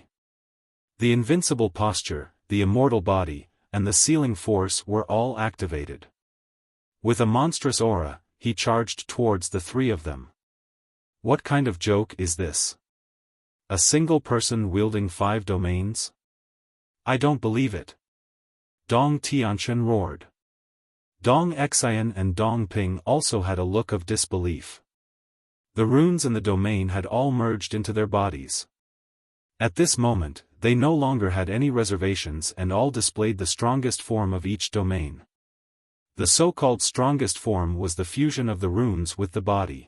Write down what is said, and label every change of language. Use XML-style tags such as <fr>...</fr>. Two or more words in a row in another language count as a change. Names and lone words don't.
<en>The invincible posture, the immortal body, and the sealing force were all activated. With a monstrous aura, he charged towards the three of them. What kind of joke is this? A single person wielding 5 domains? I don't believe it. Dong Tianchen roared. Dong Xian and Dong Ping also had a look of disbelief. The runes in the domain had all merged into their bodies. At this moment, they no longer had any reservations and all displayed the strongest form of each domain. The so-called strongest form was the fusion of the runes with the body.</en>